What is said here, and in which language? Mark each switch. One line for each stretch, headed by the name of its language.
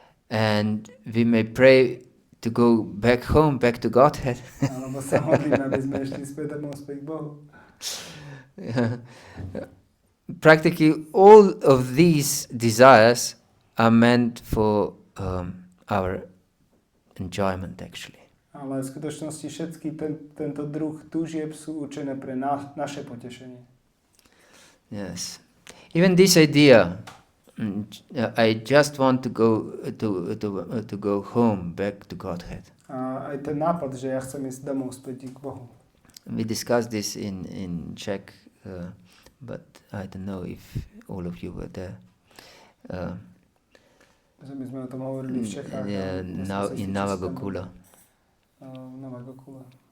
English: And we may pray to go back home, back to Godhead.
Slovak: Alebo sa modlíme, aby sme išli späť domov, späť k Bohu.
English: Practically all of these desires are meant for our enjoyment actually.
Slovak: Ale v skutočnosti všetky tento druh túžieb sú určené pre naše potešenie.
English: Yes. Even this idea, I just want to go home, back to Godhead.
Slovak: A aj ten nápad, že ja chcem ísť domov späť k Bohu.
English: We discussed this in Czech, but I don't know if all of you were there.
Slovak: Že my sme o tom hovorili v Čechách.
English: In Nava Gokula.
Slovak: Nava Gokula.